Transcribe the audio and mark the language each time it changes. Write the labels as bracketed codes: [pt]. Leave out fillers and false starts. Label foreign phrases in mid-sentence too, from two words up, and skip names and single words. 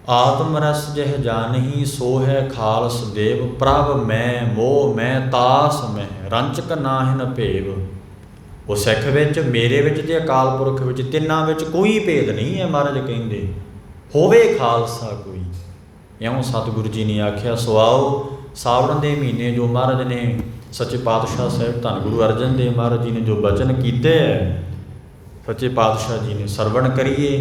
[bra] आत्म रस जह जानही सो है खालस देव। प्रभ मैं मोह मैं तास मैं रंचक नाहिन भेव। [pa] ਉਹ ਸਿੱਖ ਵਿੱਚ, ਮੇਰੇ ਵਿੱਚ ਤੇ ਅਕਾਲ ਪੁਰਖ ਵਿੱਚ, ਤਿੰਨਾਂ ਵਿੱਚ ਕੋਈ ਭੇਦ ਨਹੀਂ ਹੈ। ਮਹਾਰਾਜ ਕਹਿੰਦੇ ਹੋਵੇ ਖਾਲਸਾ ਕੋਈ, ਇਉਂ ਸਤਿਗੁਰੂ ਜੀ ਨੇ ਆਖਿਆ। ਸੋ ਆਓ ਸਾਵਣ ਦੇ ਮਹੀਨੇ ਜੋ ਮਹਾਰਾਜ ਨੇ ਸੱਚੇ ਪਾਤਸ਼ਾਹ ਸਾਹਿਬ ਧੰਨ ਗੁਰੂ ਅਰਜਨ ਦੇਵ ਮਹਾਰਾਜ ਜੀ ਨੇ ਜੋ ਬਚਨ ਕੀਤੇ ਹੈ, ਸੱਚੇ ਪਾਤਸ਼ਾਹ ਜੀ ਨੇ ਸਰਵਣ ਕਰੀਏ।